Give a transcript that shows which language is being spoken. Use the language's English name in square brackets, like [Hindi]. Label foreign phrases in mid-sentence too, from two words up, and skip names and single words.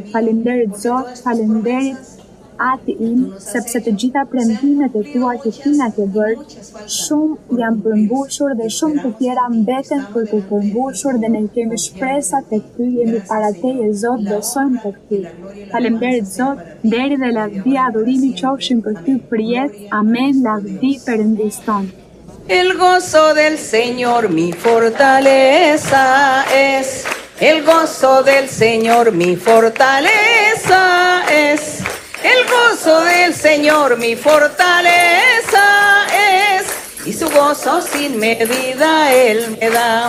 [Albanian] Faleminderit Zot, faleminderit Ati im, sepse të gjitha premtimet e tua që ti na ke bërë, shumë janë përmbushur dhe shumë të tjera mbeten për të përmbushur dhe ne kemi shpresa tek ty, jemi para teje Zot, besojmë tek ty. Faleminderit Zot, nderi dhe lavdia, adhurimi qofshin për ty përjet. Amen, lavdi Perëndis tonë. [Spanish] El gozo del Señor mi fortaleza es. El gozo del Señor mi fortaleza es. El gozo del Señor mi fortaleza es, y su gozo sin medida Él me da.